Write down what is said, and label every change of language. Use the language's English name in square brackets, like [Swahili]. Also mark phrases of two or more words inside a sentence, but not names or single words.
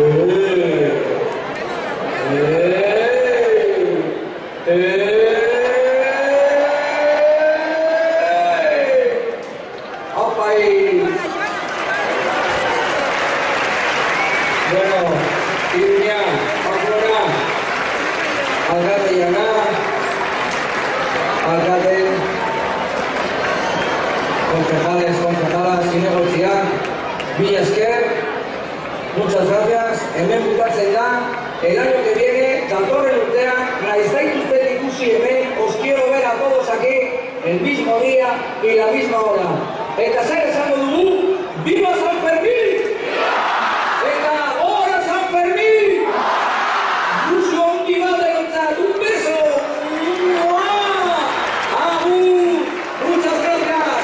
[Spanish] ¡Opa ahí! Bueno, Iruña, Pamplona, alcalde Llaná, alcalde, concejales, concejalas, [Basque] zinegotziak, mila esker, [Spanish] muchas gracias. [Basque] Hemen bukatzen da, [Spanish] el año que viene, [Basque] datorren urtean, naiz zaituzten ikusi hemen, [Spanish] os quiero ver a todos aquí el mismo día y la misma hora. [Basque] Eta zer esango dugu, [Spanish] ¡viva San Fermín! [Basque] Eta ¡hora San Fermín! ¡Ilusio handi bat erotzat, [Spanish] un beso! ¡Agur! ¡Muchas gracias!